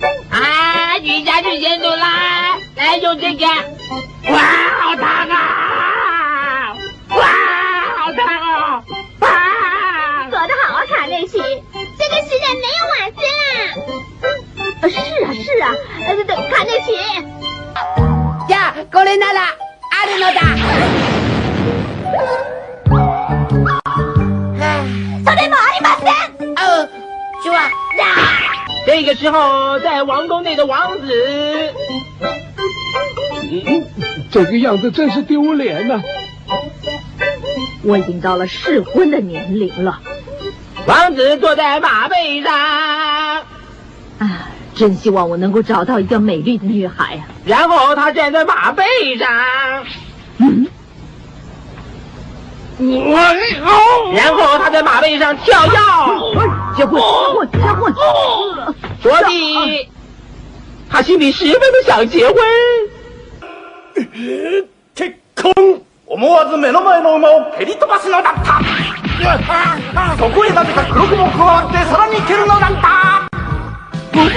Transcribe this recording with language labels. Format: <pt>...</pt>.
<zh>啊，瑜伽是仙杜拉，来用这个。哇，好烫啊！哇，好烫哦！哇！做得好啊，卡内奇，这个时代没有瓦斯啦。是啊，对，卡内奇。</zh> <ja>じゃあこれならあるのだ。それもありません。</ja> <zh>是吧？这个时候，在王宫内的王子，这个样子真是丢脸呐！我已经到了适婚的年龄了，王子坐在马背上，啊，真希望我能够找到一个美丽的女孩啊！然后他站在马背上，然后他在马背上跳跃，结婚！所以他心里十分的想结婚。</zh> <ja>結婚！思わず目の前の馬を蹴り飛ばすのだった。そこへなぜか黒雲加わってさらに蹴るのだった。</ja>